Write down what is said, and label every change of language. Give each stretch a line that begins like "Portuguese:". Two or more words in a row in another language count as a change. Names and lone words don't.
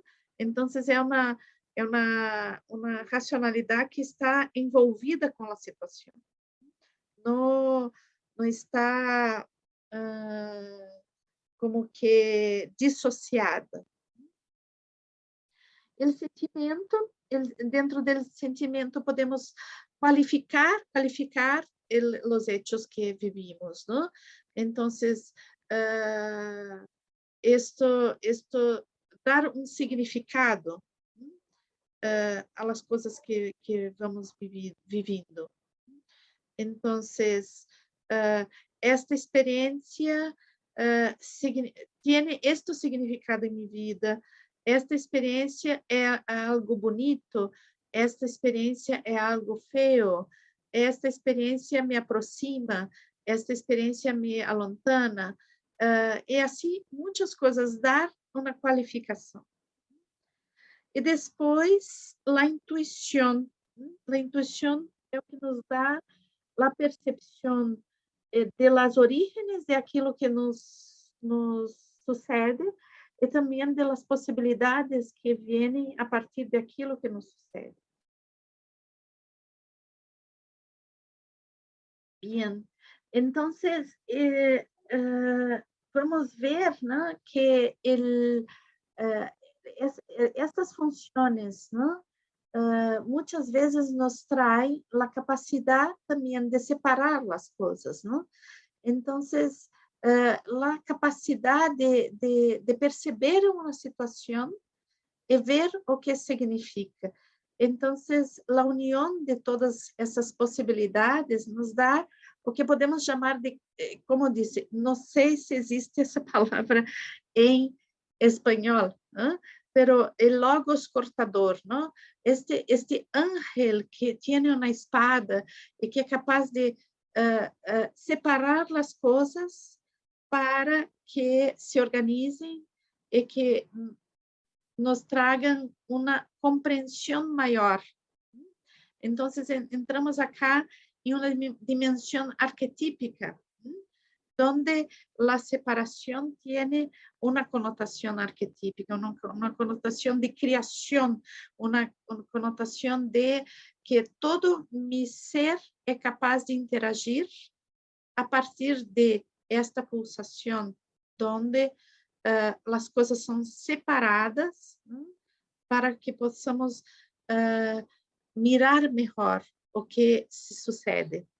Portuguese: Então, é uma racionalidade que está envolvida com a situação. Não está como que dissociada. O sentimento, dentro do sentimento podemos qualificar os
Spanish: hechos que vivimos, ¿no? Entonces, esto dar
Portuguese: um significado
Spanish: a las coisas que vamos viviendo. Entonces, esta experiência tiene este
Portuguese: significado em minha vida, esta experiência é algo bonito, esta experiência é algo feio, esta experiência me aproxima, esta experiência me alontana, e assim muitas coisas, dar uma qualificação. E depois, a intuição. A intuição é o que nos dá a percepção de
Spanish: las orígenes
Portuguese: de aquilo que nos sucede e também de las possibilidades que vêm a partir de aquilo que nos sucede.
Spanish: Bien, entonces
Portuguese: vamos ver, ¿no?, que estas funções, ¿no?, muitas vezes nos traz a capacidade também de separar as coisas, não? Então, a capacidade de perceber uma situação e ver o que significa. Então, a união de todas essas possibilidades nos dá o que podemos chamar de, como disse, não sei se existe essa palavra em espanhol, ¿no?
Spanish: Pero el logos cortador, ¿no? Este ángel que tiene una espada y que es capaz de separar las cosas para que se organicen y que nos
Portuguese: tragam uma compreensão maior. Então, entramos acá em uma dimensão arquetípica,
Spanish: donde la separación tiene una connotación arquetípica, una connotación de creación, una connotación de que todo mi ser es capaz de interagir a partir de esta pulsación, donde las cosas son separadas, ¿no?, para que possamos mirar mejor o que se sucede.